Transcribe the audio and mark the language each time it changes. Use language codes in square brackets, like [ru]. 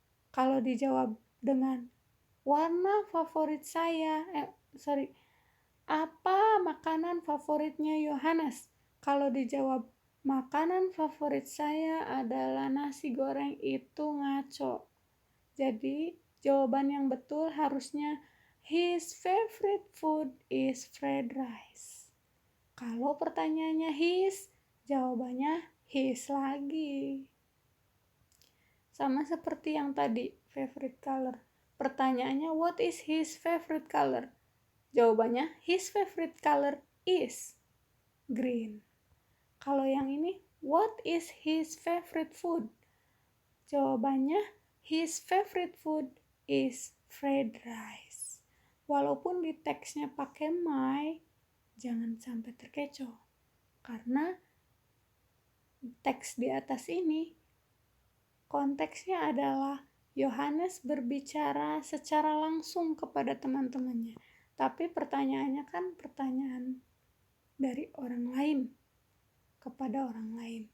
[id] Kalau dijawab dengan warna favorit saya, apa makanan favoritnya Yohanes? Kalau dijawab makanan favorit saya adalah nasi goreng, itu ngaco. Jadi jawaban yang betul harusnya [en] his favorite food is fried rice. [id] Kalau pertanyaannya his, jawabannya his lagi. Sama seperti yang tadi, favorite color. Pertanyaannya [en] what is his favorite color? [id] Jawabannya [en] his favorite color is green. [id] Kalau yang ini, [en] what is his favorite food? [id] Jawabannya [en] his favorite food is fried rice. [id] Walaupun di teksnya pakai my, jangan sampai terkecoh. Karena teks di atas ini, konteksnya adalah Yohanes berbicara secara langsung kepada teman-temannya. Tapi pertanyaannya kan pertanyaan dari orang lain kepada orang lain.